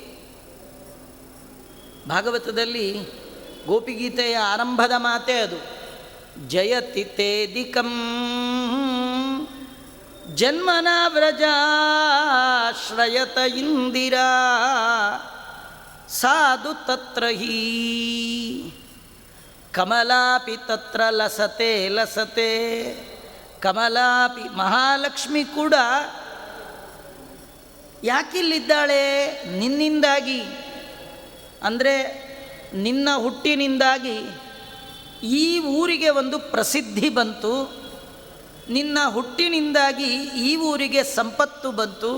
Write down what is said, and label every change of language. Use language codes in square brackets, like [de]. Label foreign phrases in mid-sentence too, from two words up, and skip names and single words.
[kn] ಭಾಗವತದಲ್ಲಿ ಗೋಪಿಗೀತೆಯ ಆರಂಭದ ಮಾತೇ ಅದು. [sa] ಜಯತಿ ತೇದಿಕಂ ಜನ್ಮನ ವ್ರಜಾಶ್ರಯತ ಇಂದಿರಾ ಸಾಧು ತತ್ರ ಹಿ ಕಮಲಾಪಿ ತತ್ರ ಲಸತೆ ಲಸತೆ. [kn] ಕಮಲಾಪಿ, ಮಹಾಲಕ್ಷ್ಮಿ ಕೂಡ ಯಾಕಿಲ್ಲಿದ್ದಾಳೆ? ನಿನ್ನಿಂದಾಗಿ, ಅಂದರೆ ನಿನ್ನ ಹುಟ್ಟಿನಿಂದಾಗಿ ಈ ಊರಿಗೆ ಒಂದು ಪ್ರಸಿದ್ಧಿ ಬಂತು, ನಿನ್ನ ಹುಟ್ಟಿನಿಂದಾಗಿ ಈ ಊರಿಗೆ ಸಂಪತ್ತು ಬಂತು.